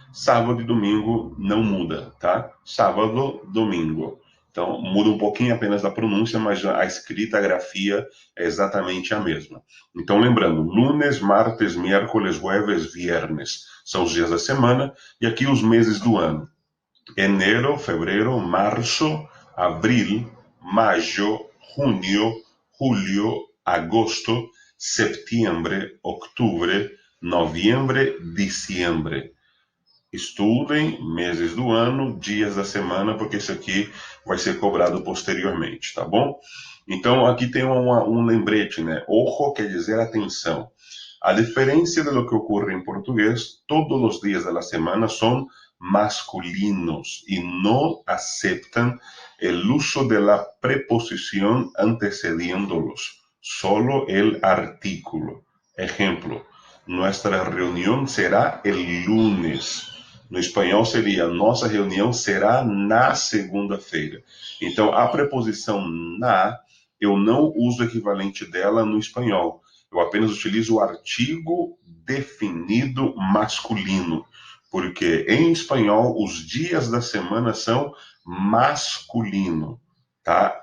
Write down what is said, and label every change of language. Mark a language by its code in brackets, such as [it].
[pt] Sábado e domingo não muda, tá? Sábado, domingo. Então, muda um pouquinho apenas da pronúncia, mas a escrita, a grafia é exatamente a mesma. Então, lembrando, [es] lunes, martes, miércoles, jueves, viernes [pt] são os dias da semana e aqui os meses do ano. [es] Enero, febrero, marzo, abril, mayo, junio, julio, agosto, septiembre, octubre, noviembre, diciembre. [pt] Estudem meses do ano, dias da semana, porque isso aqui vai ser cobrado posteriormente, tá bom? Então aqui tem um lembrete, né? Ojo quer dizer atenção. A diferença de [es] lo que [pt] ocorre em português, todos os dias da semana são masculinos [es] y no aceptan el uso de la preposición antecediéndolos, solo el artículo. Ejemplo, nuestra reunión será el lunes. [pt] No espanhol seria, nossa reunião será na segunda-feira. Então, a preposição na, eu não uso o equivalente dela no espanhol. Eu apenas utilizo o artigo definido masculino, porque em espanhol os dias da semana são masculino, tá?